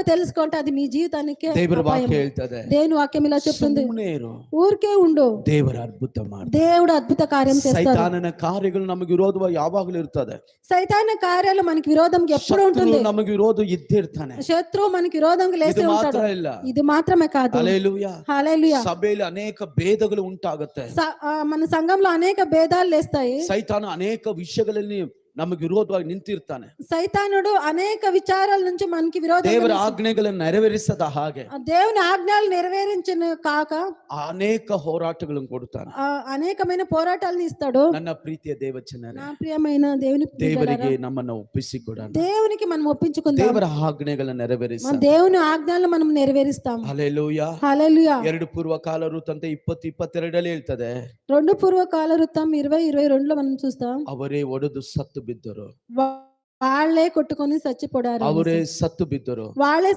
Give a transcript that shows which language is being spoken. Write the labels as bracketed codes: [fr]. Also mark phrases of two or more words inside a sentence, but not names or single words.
[te] తెలుసుకుంటే అది మీ జీవితానికి [kn] ದೇವರ [te] అపాయం. [kn] ವಾಕ್ಯ ಹೇಳ್ತದೆ, [te] దేవుని వాక్యం ఇలా చెప్తుంది, [kn] ಸುಮ್ಮನೆ ಇರು, [te] ఊరికే ఉండు, [kn] ದೇವರ ಅದ್ಭುತ ಮಾಡ್ತಾನೆ. [te] దేవుడు అద్భుత కార్యం చేస్తాడు. [kn] ಸೈತಾನನ ಕಾರ್ಯಗಳು ನಮಗೆ ವಿರೋಧವಾಗಿ ಯಾವಾಗಲೂ ಇರ್ತದೆ. [te] సైతాన కార్యాలు మనకి విరోధంగా ఎప్పుడు ఉంటుంది. [kn] ಶತ್ರು ನಮಗೆ ವಿರೋಧ ಇದ್ದೇ ಇರ್ತಾನೆ. [te] శత్రువు మనకి విరోధంగా లేసే [kn] ಇದು [te] ఉంటాడు. [kn] ಮಾತ್ರ ಇಲ್ಲ, [te] ఇది మాత్రమే కాదు. హల్లెలూయా. హల్లెలూయా. [kn] ಸಭೆಯಲ್ಲಿ ಅನೇಕ ಭೇದಗಳು ಉಂಟಾಗುತ್ತೆ. [te] మన సంఘంలో అనేక భేదాలు లేస్తాయి. [kn] ಸೈತಾನ ಅನೇಕ ವಿಷಯಗಳಲ್ಲಿ ನಮಗೆ ವಿರೋಧವಾಗಿ ನಿಂತಿರ್ತಾನೆ. [te] సైతానుడు అనేక విచారాల నుంచి మనకి విరోధంగా, [kn] ದೇವರ ಆಜ್ಞೆಗಳನ್ನು ನೆರವೇರಿಸದ ಹಾಗೆ [te] దేవుని ఆజ్ఞలు నెరవేరించిన కాక [kn] ಅನೇಕ ಹೋರಾಟಗಳನ್ನು ಕೊಡುತ್ತಾನೆ. [te] అనేకమైన పోరాటాలను ఇస్తాడు. [kn] ನನ್ನ ಪ್ರೀತಿಯ ದೇವಜನರೇ, [te] నా ప్రియమైన దేవుని [kn] ದೇವರಿಗೆ ನಮ್ಮನ್ನು ಒಪ್ಪಿಸಿಕೊಡೋಣ. [te] దేవునికి మనం ఒప్పించుకుందాం. [kn] ದೇವರ ಆಜ್ಞೆಗಳನ್ನು ನೆರವೇರಿಸ, [te] దేవుని ఆజ్ఞలను మనం నెరవేరుస్తాం. [kn] ಹಲ್ಲೆಲೂಯಾ. [te] హల్లెలూయా. [kn] 2 ಪೂರ್ವಕಾಲ ವೃತ್ತ ಅಂತ 20:22 ಹೇಳ್ತದೆ, [te] 2 పూర్వకాల వృత్తం 20:22 మనం చూస్తాం. [kn] ಅವರೇ ಒಡೆದು ಸತ್ತು ಬಿದ್ದರು, [te] వాళ్ళే కొట్టుకొని చచ్చిపోయారు. [kn] ಅವರೇ ಸತ್ತು ಬಿದ್ದರು, [te] వాళ్ళే